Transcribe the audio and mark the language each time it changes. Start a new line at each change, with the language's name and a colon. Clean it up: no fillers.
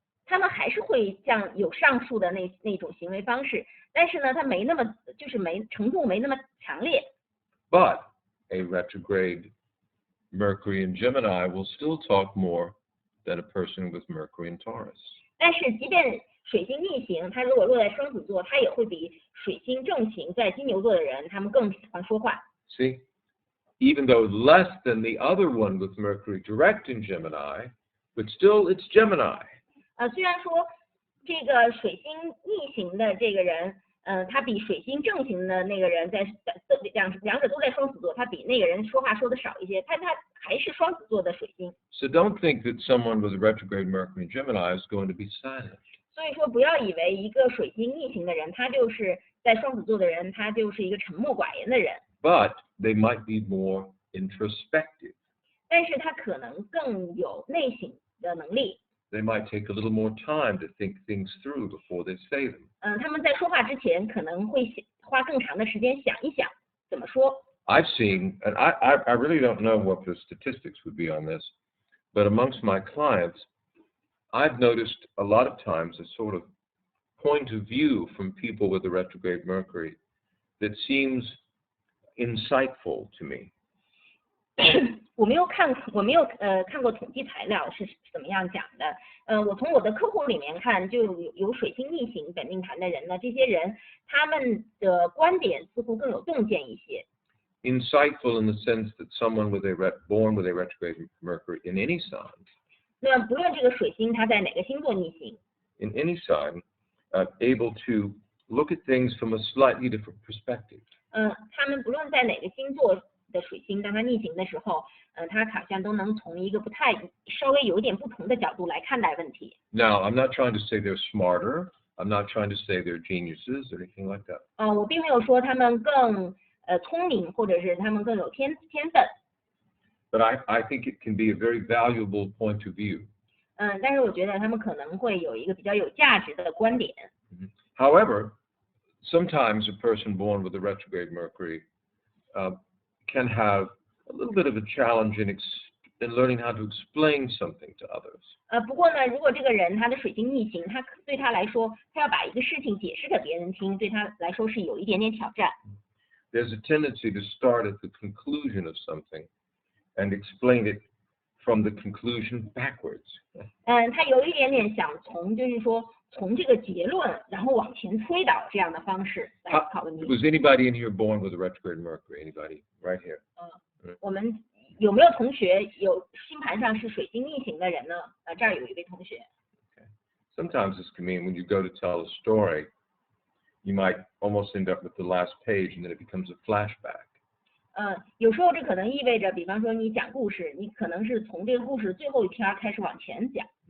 Chinese: 他们还是会像有上述的那种行为方式，但是呢，它没那么程度没那么强烈。
English: But a retrograde Mercury in Gemini will still talk more than a person with Mercury in Taurus.
Chinese: 但是即便水星逆行，它如果落在双子座，它也会比水星正行在金牛座的人，他们更喜欢说话。
English: See, even though less than the other one with Mercury direct in Gemini, but still it's Gemini.
Chinese: 虽然说这个水星逆行的这个人，他比水星正行的那个人在两者都在双子座，他比那个人说话说的少一些，他还是双子座的水星。
English: So don't think that someone with a retrograde Mercury in Gemini is going to be silent.
Chinese: 所以说，不要以为一个水星逆行的人，他就是在双子座的人，他就是一个沉默寡言的人。
English: But they might be more introspective.
Chinese: 但是他可能更有内省的能力。
English: They might take a little more time to think things through before they say them.
Chinese: 他们在说话之前可能会花更长的时间想一想怎么说。
English: I've seen, and I really don't know what the statistics would be on this, but amongst my clients, I've noticed a lot of times a sort of point of view from people with the retrograde Mercury that seems insightful to me.
Chinese: 我没有看过统计材料是怎么样讲的。我从我的客户里面看，就有水星逆行本命盘的人呢，这些人他们的观点似乎更有洞见一些。
English: Insightful in the sense that someone born with a retrograde Mercury in any sign.
Chinese: 那不论这个水星它在哪个星座逆行
English: ，in any sign, able to look at things from a slightly different perspective.
Chinese: 他们不论在哪个星座的水星，当它逆行的时候，它好像都能从一个稍微有点不同的角度来看待问题。
English: Now, I'm not trying to say they're smarter. I'm not trying to say they're geniuses or anything like that.
Chinese: 我并没有说他们更聪明，或者是他们更有天分。
English: But I think it can be a very valuable point of view.
Chinese: 但是我觉得他们可能会有一个比较有价值的观点。
English: However, sometimes a person born with a retrograde Mercury can have a little bit of a challenge in learning how to explain something to others.
Chinese: 不过呢，如果这个人他的水星逆行，对他来说，他要把一个事情解释给别人听，对他来说是有一点点挑战。
English: There's a tendency to start at the conclusion of something and explain it from the conclusion backwards.
Chinese: 他有一点点想就是说从这个结论，然后往前推导这样的方式来思考问题。
English: Was anybody in here born with a retrograde Mercury? Anybody right here?
Chinese: 我们有没有同学有星盘上是水星逆行的人呢？这儿有一位同学。
English: Okay. Sometimes this can mean when you go to tell a story, you might almost end up with the last page and then it becomes a flashback.
Chinese: 有时候这可能意味着，比方说你讲故事，你可能是从这个故事最后一篇开始往前讲。